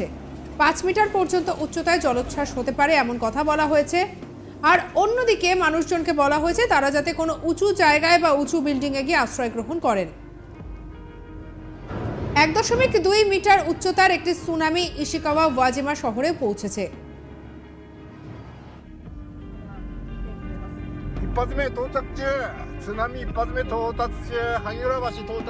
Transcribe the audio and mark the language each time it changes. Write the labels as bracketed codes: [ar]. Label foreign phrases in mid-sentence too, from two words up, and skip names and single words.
[bn] 5 মিটার পর্যন্ত উচ্চতায় জলোচ্ছ্বাস হতে পারে এমন কথা বলা হয়েছে। আর অন্যদিকে মানুষজনকে বলা হয়েছে তারা যাতে কোনো উঁচু জায়গায় বা উঁচু বিল্ডিংয়ে গিয়ে আশ্রয় গ্রহণ করেন। 1.2 মিটার উচ্চতার একটি সুনামি ইশিকাওয়া ওয়াজিমা শহরে পৌঁছেছে। [ja] 一発目到着中、津波一発目到達中、萩浦橋到達。